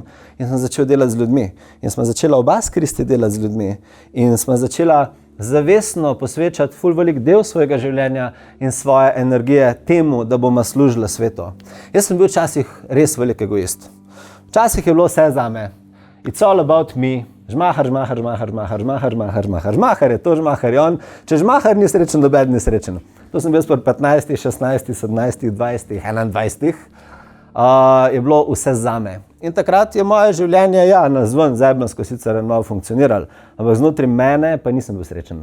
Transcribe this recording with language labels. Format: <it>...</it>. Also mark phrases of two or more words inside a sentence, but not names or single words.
<sl>In sem začel delati z ljudmi. In smo začela oba s Kristi delati z ljudmi. In smo začela zavestno posvečati ful velik del svojega življenja in svoje energije temu, da bomo služili svetu. Jaz sem bil včasih res velik egoist. Včasih je bilo vse zame.</sl> <en>It's all about me.</en> <sl>Žmahar je to, žmahar je on. Če žmahar ni srečen, noben ni srečen. To sem bil pri 15, 16, 17, 20, 21. Je bilo vse zame. In takrat je moje življenje, nazven zebnsko sicer malo funkcioniralo, ampak znotraj mene pa nisem bil srečen.</sl>